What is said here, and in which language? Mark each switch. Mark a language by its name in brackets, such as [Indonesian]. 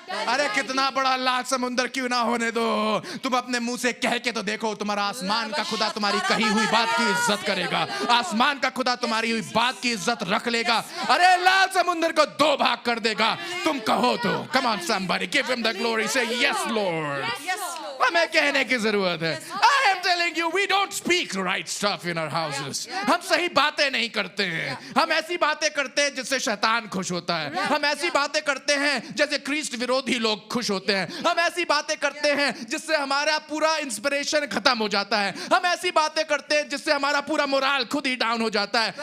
[Hindi] अरे कितना बड़ा लाल समुंदर क्यों ना होने दो, तुम अपने मुंह से कह के तो देखो। तुम्हारा आसमान का खुदा तुम्हारी कही हुई बात की इज्जत करेगा। आसमान का खुदा तुम्हारी हुई बात की इज्जत रख लेगा। अरे लाल समुंदर को 2 भाग कर देगा, तुम कहो तो। [English] Come on somebody, give him the glory, say yes lord. [Hindi] हमें कहने की जरूरत है। [English] I am telling you, we don't speak right stuff in our houses. [Hindi] हम सही बातें नहीं करते हैं। हम ऐसी बातें करते हैं जिससे शैतान खुश होता है। हम ऐसी बातें करते हैं जैसे ख्रीष्ट विरोधी लोग खुश होते हैं। हम ऐसी बातें करते हैं जिससे हमारा पूरा इंस्पिरेशन खत्म हो जाता है। हम ऐसी बातें करते हैं जिससे हमारा पूरा मोराल खुद ही डाउन हो जाता है।